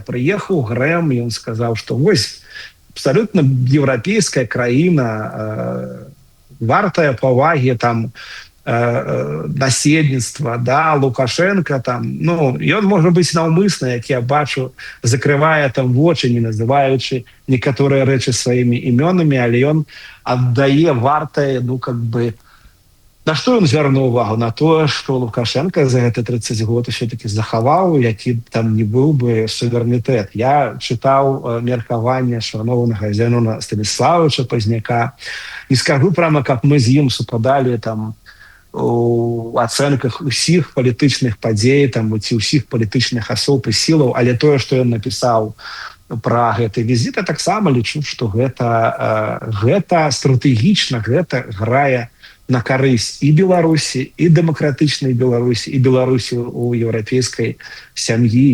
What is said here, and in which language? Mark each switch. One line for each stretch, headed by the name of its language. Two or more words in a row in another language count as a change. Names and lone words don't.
Belarusian: Прыехаў Грэм, ён сказаў, што вось абсолютно еўрапейская краіна, вартая павагі там насельніцтва, да, Лукашенко там, ну, ён можа быць наўмысна, як я бачу, закрывае там вочы, не называючы некаторыя рэчы сваімі імёнамі, але ён аддае вартае,
Russian: ну, как бы,
Belarusian: на што ён звярнуў увагу? На тое, што Лукашенко за гэта 30 год все-таки захаваў, які там не быў бы суверэнітэт. Я чытаў меркаванне шаноўнага Зенона Станіславовича Пазняка.
Russian: Не скажу прямо, как мы
Belarusian: з ім супадалі там у ацэнках усіх палітычных падзей, там ці ўсіх палітычных асоб і сілаў, але тое, што ён напісаў пра гэты візіт, я таксама лічу, што гэта стратэгічна, гэта грае на карысць і Беларусі, і дэмакратычнай Беларусі, і Беларусі у еўрапейскай сям'і.